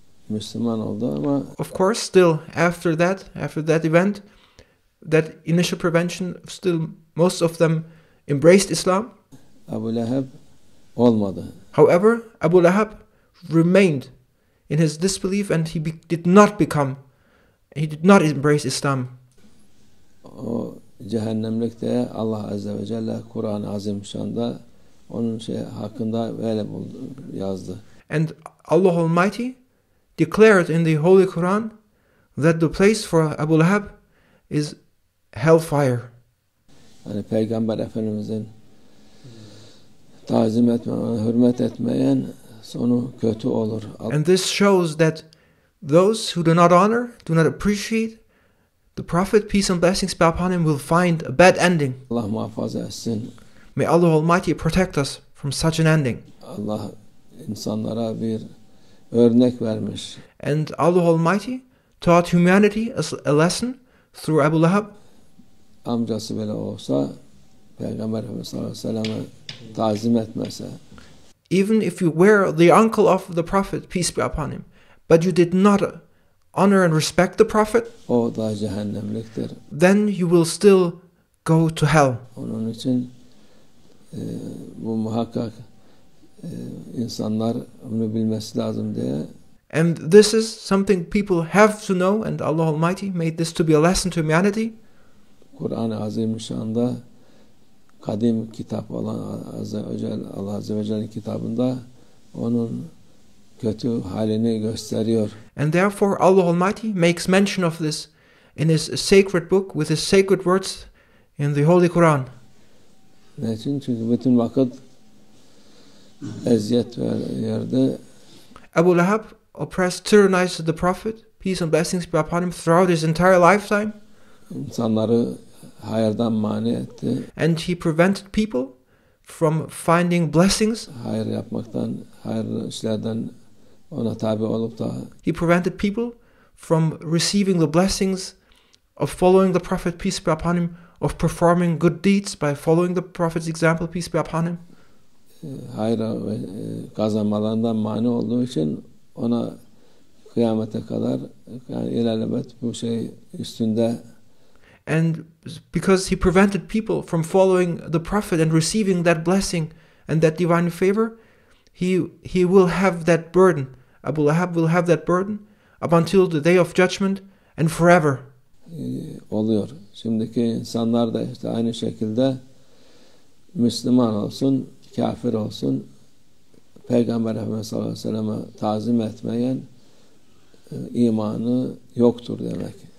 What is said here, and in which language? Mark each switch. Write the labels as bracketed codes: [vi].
[en] Of course, still after that event, that initial prevention, still most of them embraced Islam. However, Abu Lahab remained in his disbelief, and he did not embrace Islam. [tr] Cehennemlikte Allah Azze ve Celle Kur'an-ı Azimüşşan'da onun hakkında böyle yazdı. [en] And Allah Almighty declared in the Holy Quran that the place for Abu Lahab is hellfire. [tr] Yani Peygamber Efendimizin tazim etmeyen, hürmet etmeyen sonu kötü olur. [en] And this shows that those who do not honor, do not appreciate the Prophet, peace and blessings be upon him, will find a bad ending. [tr] Allah muhafaza etsin. [en] May Allah Almighty protect us from such an ending. [tr] Allah insanlara bir örnek vermiş. [en] And Allah Almighty taught humanity a lesson through Abu Lahab. [tr] Amcası bile olsa Peygamber Efendimiz sallallahu aleyhi ve sellem'e tazim etmese, [en] Even if you were the uncle of the Prophet, peace be upon him, but you did not honor and respect the Prophet, [tr] o da cehennemliktir. [en] then you will still go to hell. [tr] Onun için bu muhakkak insanlar bunu bilmesi lazım diye. [en] And this is something people have to know, and Allah Almighty made this to be a lesson to humanity. [tr] Kur'an-ı Azimüşşan'da kadim kitap olan Allah Azze ve Celle'nin kitabında onun kötü halini gösteriyor. [en] And therefore Allah Almighty makes mention of this in His sacred book with His sacred words in the Holy Quran. [tr] Ne için? Çünkü bütün vakit eziyet verdi. [en] Abu Lahab oppressed, tyrannized the Prophet, peace and blessings be upon him, throughout his entire lifetime. [tr] İnsanları hayırdan mani etti. [en] And he prevented people from finding blessings. [tr] Hayır yapmaktan, hayırlı işlerden ona tabi olup da [en] He prevented people from receiving the blessings of following the Prophet, peace be upon him, of performing good deeds by following the Prophet's example, peace be upon him. [tr] hayra ve kazanmalarından mani olduğu için ona kıyamete kadar yani ilerlemet bu şey üstünde. [en] And because he prevented people from following the Prophet and receiving that blessing and that divine favor, he will have that burden. Abu Lahab will have that burden up until the day of judgment and forever. [tr] Oluyor. Şimdiki insanlar da işte aynı şekilde Müslüman olsun, kafir olsun, Peygamber Efendimiz sallallahu aleyhi ve sellem'e tazim etmeyen imanı yoktur demek.